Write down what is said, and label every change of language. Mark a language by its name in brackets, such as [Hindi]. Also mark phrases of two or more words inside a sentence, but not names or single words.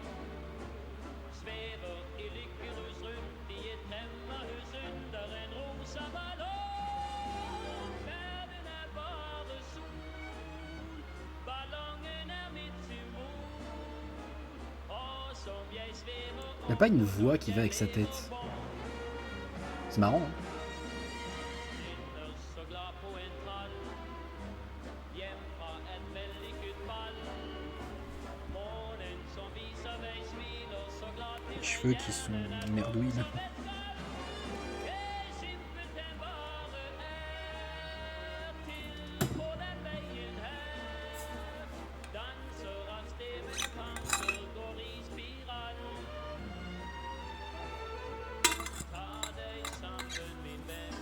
[Norwegian] Svever i lykkerus rundt i et drømmehus under en rosa ballong. Verden er bare sol. Ballongen er mitt symbol. Og som jeg svever [French] Il n'y a pas une voix qui va avec sa tête. C'est marrant, hein? [Norwegian] Skinner så glad på en trall. Hjem fra et vellykket ball. Månen som viser vei smiler så glad til [French] Les cheveux qui sont merdouilles. [Norwegian] Jeg simpelthen bare er til på den veien her. Danser av sted med tanker går i spiral. Ta deg sammen, min venn.